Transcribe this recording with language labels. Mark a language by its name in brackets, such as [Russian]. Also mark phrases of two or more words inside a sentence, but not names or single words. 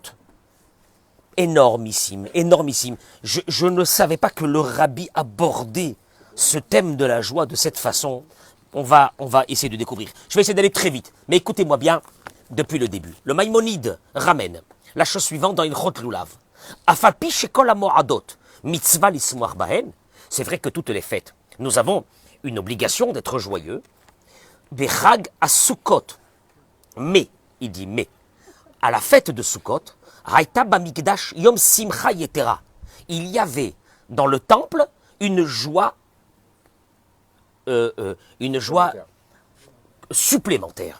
[French] Énormissime. Je ne savais pas que le rabbi abordait ce thème de la joie de cette façon. On va essayer de découvrir. Je vais essayer d'aller très vite, mais écoutez-moi bien depuis le début. Le Maïmonide ramène la chose suivante dans [Hebrew] הלכות לולב. אף על פי שכל המועדות מצוה לשמוח בהן. [French] C'est vrai que toutes les fêtes, nous avons une obligation d'être joyeux. [Hebrew] בחג הסוכות. [French] Mais, il dit mais, à la fête de Sukkot, [Hebrew] היתה במקדש יום שמחה יתרה. [French] Il y avait dans le temple une joie supplémentaire.